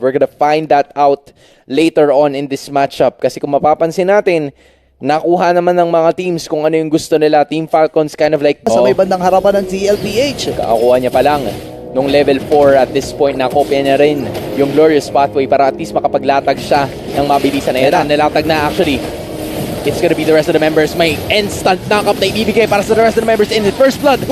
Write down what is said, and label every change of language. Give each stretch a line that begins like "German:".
English: We're gonna find that out later on in this matchup.
Filipino: Kasi kung mapapansin natin, nakuha naman ng mga teams kung ano yung gusto nila.
English: Team Falcons kind of like,
Filipino: Sa may bandang harapan ng CLPH. kakakuha niya pa lang nung level 4
English: at this point,
Filipino: nakopya niya rin yung Glorious Pathway para at least makapaglatag siya ng mabilisan na yan. Nalatag na actually.
English: It's gonna be the rest of the members.
Filipino: May instant knockup na ibibigay para sa
English: the rest of the members in the first blood.